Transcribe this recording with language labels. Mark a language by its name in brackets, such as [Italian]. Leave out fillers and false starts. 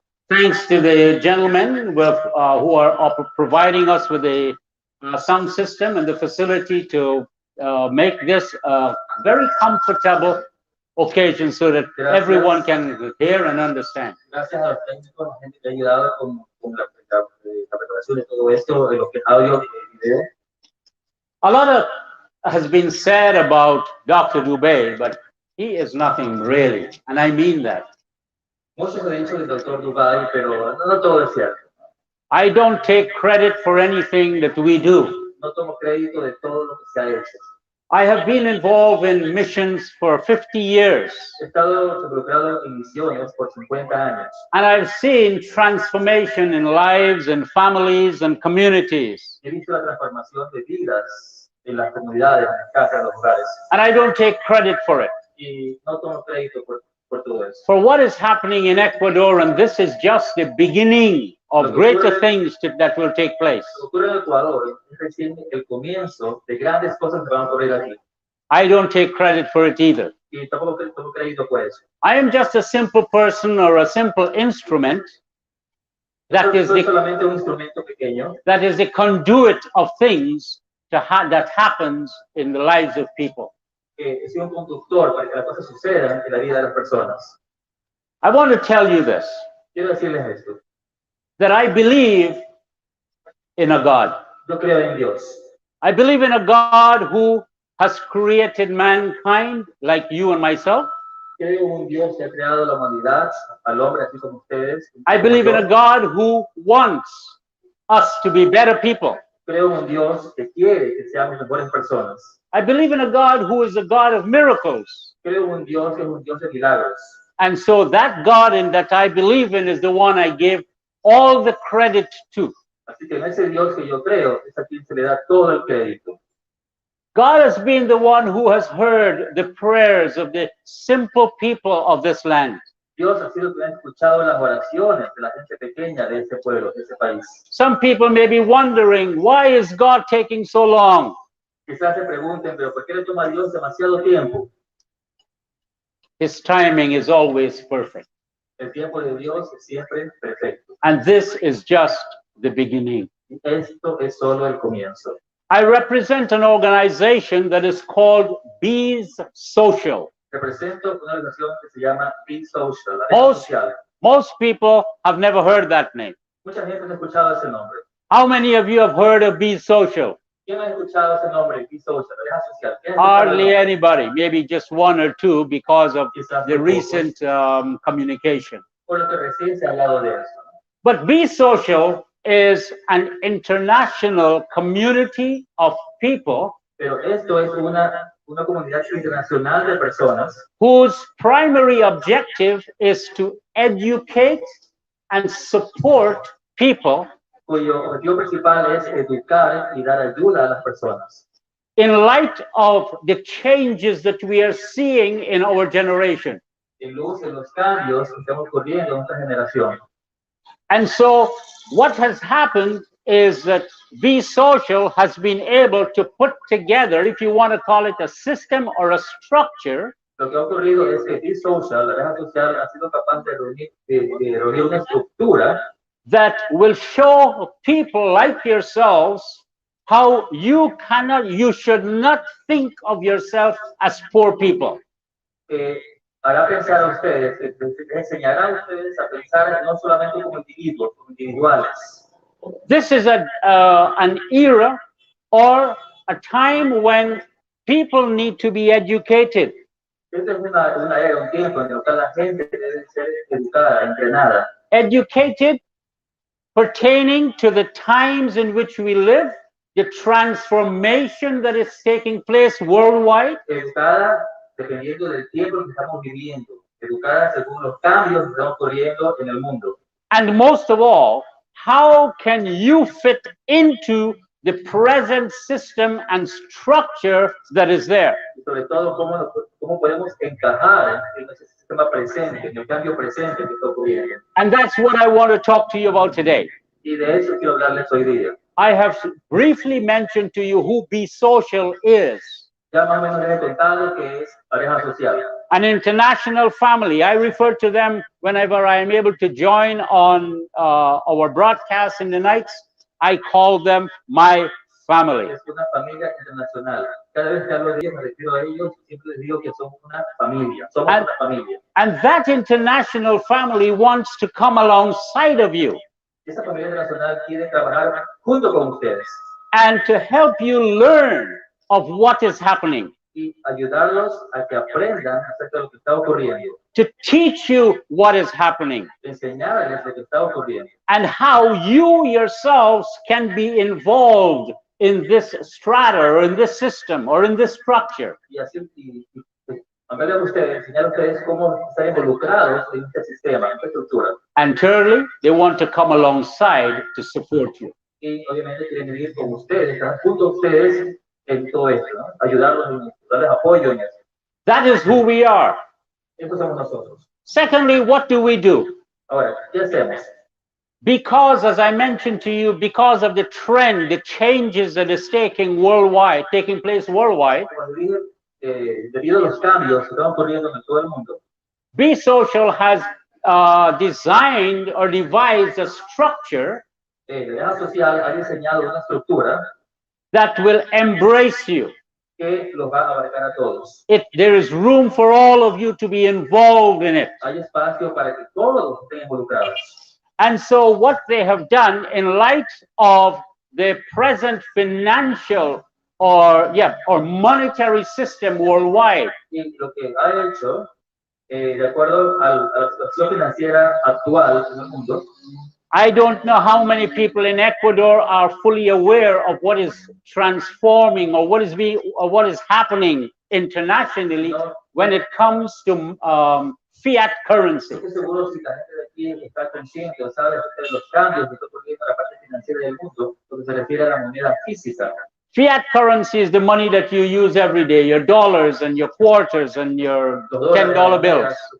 [English] Thanks to the gentlemen who are providing us with a sound system and the facility to make this a very comfortable occasion so that everyone can hear and understand. [Spanish] Gracias a los técnicos, la gente que ha ayudado con la preparación de todo esto, de lo que es audio y video. [English] A lot has been said about Dr. Doobay, but he is nothing really, and I mean that. [Spanish] Mucho se ha dicho del Dr. Dubai, pero no todo es cierto. [English] I don't take credit for anything that we do. [Spanish] No tomo crédito de todo lo que se ha hecho. [English] I have been involved in missions for 50 years. [Spanish] He estado involucrado en misiones por 50 años. [English] And I've seen transformation in lives and families and communities. [Spanish] He visto la transformación de vidas en las comunidades, en las casas, en los hogares. [English] And I don't take credit for it. [Spanish] Y no tomo crédito por todo eso. [English] For what is happening in Ecuador, and this is just the beginning of greater things that will take place. [Spanish] Lo que ocurre en Ecuador es recién el comienzo de grandes cosas que van a ocurrir aquí. [English] I don't take credit for it either. [Spanish] Y tampoco tomo crédito por eso. [English] I am just a simple person or a simple instrument that is [Spanish] solamente un instrumento pequeño. [English] That is the conduit of things that happens in the lives of people. [Spanish] Es un conductor para que las cosas sucedan en la vida de las personas. [English] I want to tell you this. [Spanish] Quiero decirles esto. [English] That I believe in a God. [Spanish] Yo creo en Dios. [English] I believe in a God who has created mankind like you and myself. [Spanish] Creo en un Dios que ha creado la humanidad, al hombre así como ustedes. [English] I believe in a God who wants us to be better people. [Spanish] Creo en un Dios que quiere que seamos mejores personas. [English] I believe in a God who is a God of miracles. [Spanish] Creo en un Dios que es un Dios de milagros. [English] And so that God in that I believe in is the one I give all the credit to. [Spanish] Así que en ese Dios que yo creo es a quien se le da todo el crédito. [English] God has been the one who has heard the prayers of the simple people of this land. [Spanish] Dios ha sido quien ha escuchado las oraciones de la gente pequeña de ese pueblo, de ese país. [English] Some people may be wondering, why is God taking so long? [Spanish] Quizás se pregunten, pero ¿por qué le toma a Dios demasiado tiempo? [English] His timing is always perfect. [Spanish] El tiempo de Dios es siempre perfecto. [English] And this is just the beginning. [Spanish] Esto es solo el comienzo. [English] I represent an organization that is called Bees Social. [Spanish] Represento una organización que se llama Be Social, la red social. [English] Most people have never heard that name. [Spanish] Mucha gente no ha escuchado ese nombre. [English] How many of you have heard of Be Social? [Spanish] ¿Quién ha escuchado ese nombre, Be Social, la red social? [English] Hardly anybody, maybe just one or two because of the recent communication. [Spanish] Por lo que recién se ha hablado de eso. [English] But Be Social is an international community of people [Spanish] Pero esto es una comunidad internacional de personas [English] whose primary objective is to educate and support people [Spanish] cuyo objetivo principal es educar y dar ayuda a las personas. [English] in light of the changes that we are seeing in our generation. [Spanish] En luz de los cambios que estamos ocurriendo en nuestra generación. [English] And so what has happened is that Be Social has been able to put together, if you want to call it a system or a structure, [Spanish] Lo que ha ocurrido es que Be Social, la red social, ha sido capaz de reunir una estructura [English] that will show people like yourselves how you should not think of yourself as poor people. [Spanish] Hará pensar a ustedes, enseñará a ustedes a pensar no solamente como individuos, como individuales. [English] This is an era or a time when people need to be educated. [Spanish] Esta es una era, un tiempo en el que la gente debe ser educada, entrenada. [English] Educated pertaining to the times in which we live, the transformation that is taking place worldwide. [Spanish] Educada dependiendo del tiempo que estamos viviendo. Educada según los cambios que están ocurriendo en el mundo. [English] And most of all, how can you fit into the present system and structure that is there? [Spanish] Y sobre todo, cómo podemos encajar en ese sistema presente, en el cambio presente que está ocurriendo. [English] And that's what I want to talk to you about today. [Spanish] Y de eso quiero hablarles hoy día. [English] I have briefly mentioned to you who Be Social is. [Spanish] Ya más o menos les he contado que es pareja social. [English] An international family. I refer to them whenever I am able to join on our broadcast in the nights. I call them my family. [Spanish] Es una familia internacional. Cada vez que hablo de ellos, me refiero a ellos, siempre les digo que somos una familia. Somos una familia. [English] And that international family wants to come alongside of you. [Spanish] Esa familia internacional quiere trabajar junto con ustedes. [English] And to help you learn of what is happening. [Spanish] Y ayudarlos a que aprendan acerca de lo que está ocurriendo. [English] To teach you what is happening. [Spanish] Enseñarles lo que está ocurriendo. [English] And how you yourselves can be involved in this strata or in this system or in this structure. [Spanish] Y así, hablarle a ustedes, enseñar a ustedes cómo estar involucrados en este sistema, en esta estructura. [English] And thirdly, they want to come alongside to support you. [Spanish] Y obviamente quieren vivir con ustedes, estar junto a ustedes en todo esto, ¿no? Ayudarlos en esto, darles apoyo en eso. [English] That is who we are. [Spanish] Estos somos nosotros. [English] Secondly, what do we do? [Spanish] Ahora, ¿qué hacemos? [English] Because, as I mentioned to you, because of the trend, the changes that is taking place worldwide, [Spanish] Cuando dije, debido a los cambios que están ocurriendo en todo el mundo, [English] Be Social has designed or devised a structure [Spanish] la red social ha diseñado una estructura [English] that will embrace you. [Spanish] que los va a abarcar a todos. [English] There is room for all of you to be involved in it. [Spanish] Hay espacio para que todos estén involucrados. [English] And so what they have done in light of the present financial or monetary system worldwide, [Spanish] Y lo que ha hecho, de acuerdo a la situación financiera actual en el mundo, [English] I don't know how many people in Ecuador are fully aware of what is transforming or what is happening internationally when it comes to fiat currency. [Spanish] estoy seguro si la gente de aquí está consciente o sabe acerca de los cambios que está ocurriendo en la parte financiera del mundo, lo que se refiere a la moneda física. [English] Fiat currency is the money that you use every day, your dollars and your quarters and your $10 bills.